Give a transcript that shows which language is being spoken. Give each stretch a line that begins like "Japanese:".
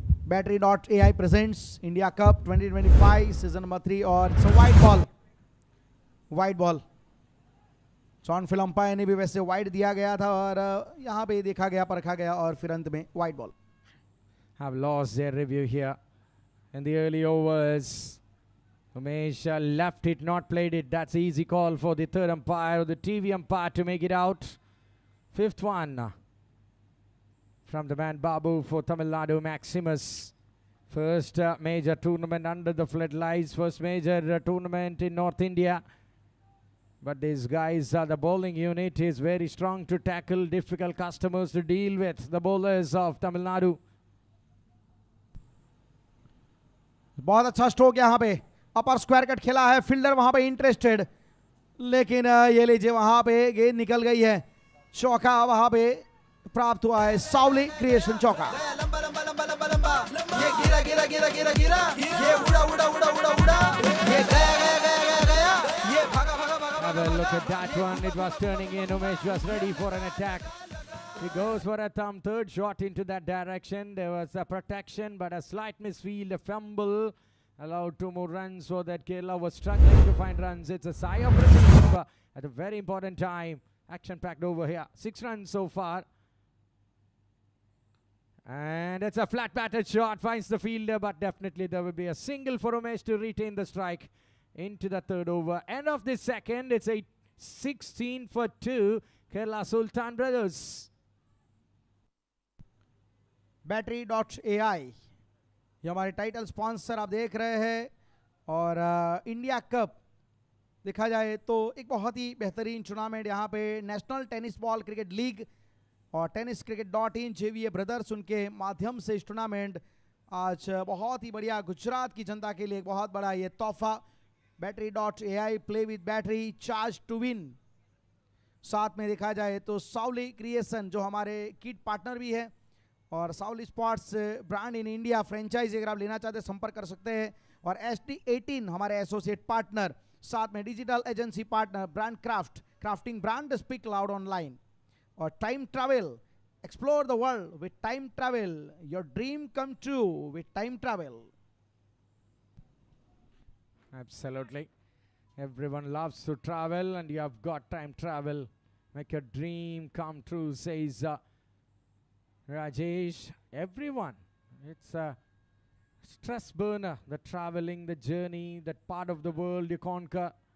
Hindi: Battery.ai presents India cup 2025 season number 3 और white ball John fill umpire ने भी वैसे वाइड दिया गया था और यहाँ पे देखा गया, परखा गया और फिर अंत में white ball.
English: Have lost their review here. in the early overs. Umesh left it, not played it. That's an easy call for the third umpire or the TV umpire to make it out. Fifth one from the man Babu for Tamil Nadu, Maximus. First major tournament under the floodlights, first major tournament in North India. But these guys, the bowling unit is very strong to tackle difficult customers to deal with. The bowlers of Tamil Nadu.
Hindi: बहुत अच्छा stroke यहाँ पे, अपर square cut खेला है, fielder वहां पे interested, लेकिन ये लीजिए वहां पे गेंद निकल गई है, चौका वहां पे प्राप्त हुआ है, सावली क्रिएशन चौका। लंबा लंबा लंबा लंबा लंबा, ये गिरा गिरा गिरा गिरा गिरा, ये उड़ा उड़ा उड़ा उड़ा उड़ा, ये गया गया गया गया गया, ये भागा भागा भागा।
English: Have a look at that one. It was turning in. Umesh was ready for an attack. He goes for a third shot into that direction. There was a protection, but a slight misfield, a fumble, allowed 2 more runs so that Kerala was struggling to find runs. It's a sigh of relief at a very important time. Action packed over here. 6 runs so far. And it's a flat batted shot, finds the fielder, but definitely there will be a single for Umesh to retain the strike into the third over. End of the second, it's a 16 for 2, Kerala Sultan brothers.
Hindi: Battery.ai ये हमारे title sponsor आप देख रहे हैं, और India cup देखा जाए तो एक बहुत ही बेहतरीन टूर्नामेंट यहाँ पे national tennis ball cricket league और TennisCricket.in जेवीए ब्रदर्स उनके माध्यम से इस टूर्नामेंट आज बहुत ही बढ़िया गुजरात की जनता के लिए एक बहुत बड़ा ये तोहफा। Battery.ai
English: Play with battery charge to win.
Hindi: साथ में देखा जाए तो सावली क्रिएशन जो हमारे किट पार्टनर भी है, और सावली sports brand in India franchise अगर आप लेना चाहते हैं संपर्क कर सकते हैं, और SD18 हमारे एसोसिएट पार्टनर, साथ में digital agency partner brand crafting brand speak loud online, और time travel,
English: explore the world with time travel,
Hindi: your dream come true with time travel.
English: Absolutely. Everyone loves to travel, and you have got time travel. Make your dream come true, says Rajesh. Everyone. It's a stress burner, the traveling, the journey, that part of the world you conquer.